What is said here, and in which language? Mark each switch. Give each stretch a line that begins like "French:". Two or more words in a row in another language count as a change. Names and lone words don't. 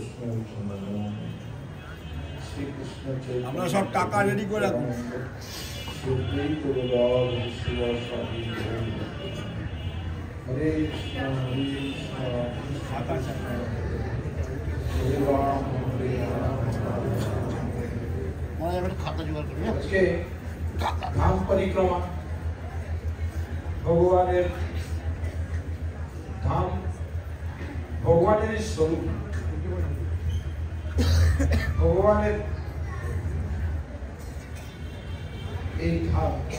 Bangla: আমরা সব টাকা রেডি করে রাখবো।
English: Supreme to the Lord and Shiva Swami.
Sanskrit: हरे कृष्ण हरे कृष्ण हरे राम हरे राम.
Bangla: আজকে ধাম পরিক্রমা ভগবানের ধাম ভগবানের স্বরূপ ভগবানের এই ধাম